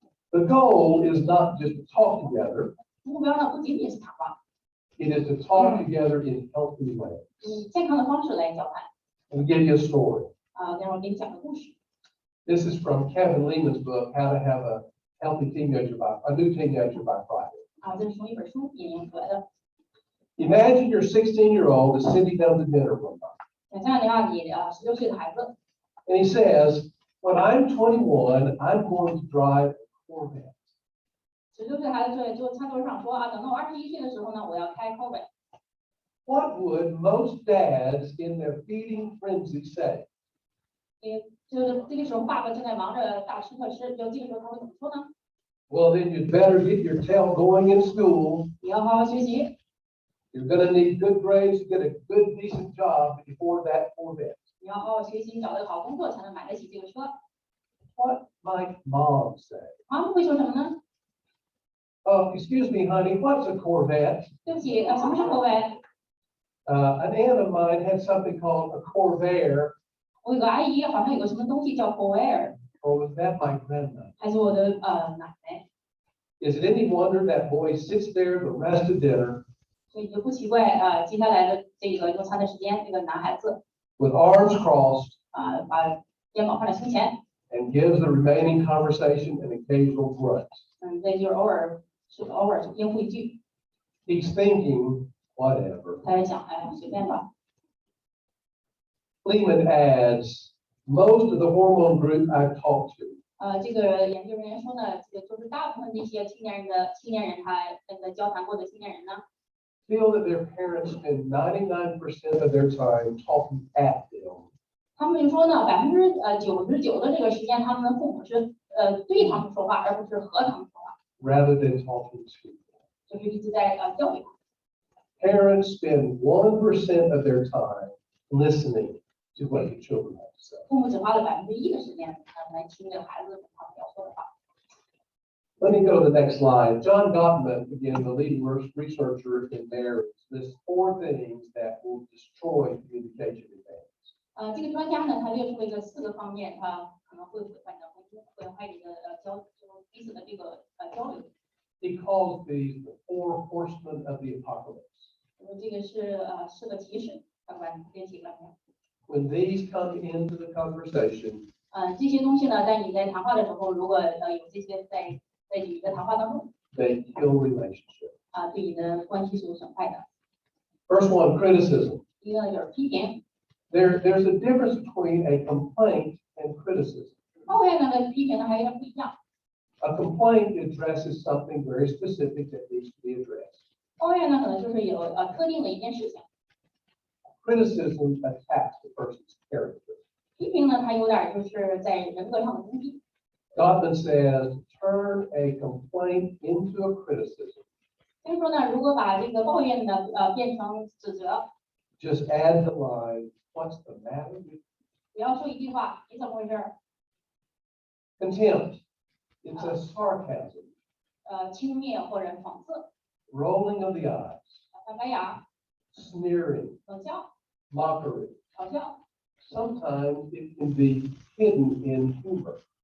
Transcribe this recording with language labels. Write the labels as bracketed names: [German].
[English] The goal is not just to talk together, [Chinese] 目标呢不仅仅是谈话， [English] it is to talk together in healthy ways. [Chinese] 以健康的方式来交谈。 [English] Let me give you a story. [Chinese] 待会儿给你讲个故事。 [English] This is from Kevin Leeman's book, How to Have a New Teenager by Friday. [Chinese] 这是从一本书引用出来的。 [English] Imagine your 16-year-old is sitting down to dinner one night, [Chinese] 想象一下你16岁的孩子， [English] and he says, "When I'm 21, I'm going to drive a Corvette." [Chinese] 16岁孩子就餐桌上说等到我21岁的时候呢，我要开 Corvette。 [English] What would most dads in their feeding frenzy say? [Chinese] 就是这个时候爸爸正在忙着大吃特吃，就这个时候他会怎么说呢？ [English] Well, then you'd better get your tail going in school. [Chinese] 你要好好学习， [English] You're going to need good grades to get a good, decent job before that Corvette. [Chinese] 你要好好学习，找到一个好工作才能买得起这个车。 [English] What might mom say? [Chinese] 妈妈会说什么呢？ [English] Oh, excuse me, honey, what's a Corvette? [Chinese] 对不起，什么是 Corvette？ [English] An aunt of mine had something called a Corvair, [Chinese] 我有个阿姨好像有个什么东西叫 Corvair， [English] or was that my grandmother? [Chinese] 还是我的奶奶， [English] Is it any wonder that boy sits there the rest of dinner [Chinese] 所以就不奇怪接下来的这个用餐的时间，这个男孩子 [English] with arms crossed [Chinese] 把肩膀放在胸前， [English] and gives the remaining conversation an occasional grunt? [Chinese] 这就是偶尔应付一句， [English] He's thinking, whatever. [Chinese] 他在想，随便吧。 [English] Lehman adds, most of the hormone group I've talked to [Chinese] 这个研究人员说呢，这个就是大部分的一些青年人，他交谈过的青年人呢， [English] feel that their parents spend 99% of their time talking at them. [Chinese] 他们就说呢，99%的这个时间，他们的父母是对他们说话，而不是和他们说话， [English] rather than talking to them. [Chinese] 就是一直在教育他们。 [English] Parents spend 1% of their time listening to what the children have to say. [Chinese] 父母只花了1%的时间来听这个孩子他们要说的话。 [English] Let me go to the next slide. John Gottman, again, the leading researcher in marriage, lists 4 things that will destroy communication in families. [Chinese] 这个专家呢，他列出了一个4个方面，他可能会毁坏你的婚姻，毁坏你的彼此的这个交流。 [English] He calls these the 4 horsemen of the apocalypse. [Chinese] 这个是4个提示，编辑了。 [English] When these come into the conversation, [Chinese] 这些东西呢，在你在谈话的时候，如果有这些在你的谈话当中， [English] they kill relationship. [Chinese] 对你的关系是有损害的。 [English] First one, criticism. [Chinese] 第一个就是批评。 [English] There's a difference between a complaint and criticism. [Chinese] 抱怨呢跟批评呢还有点不一样。 [English] A complaint addresses something very specific that needs to be addressed. [Chinese] 抱怨呢可能就是有特定的一件事情。 [English] Criticism attacks the person's character. [Chinese] 批评呢，它有点就是在人格上的攻击。 [English] Gottman says, turn a complaint into a criticism. [Chinese] 所以说呢，如果把这个抱怨呢变成指责， [English] Just add the line, what's the matter with you? [Chinese] 不要说一句话，你怎么回事？ [English] Contempt. It's a sarcasm. [Chinese] 轻蔑或者讽刺， [English] Rolling of the eyes. [Chinese] 翻白眼儿， [English] Sneering. [Chinese] 冷笑， [English] Mockery. [Chinese] 嘲笑。 [English] Sometimes it can be hidden in humor.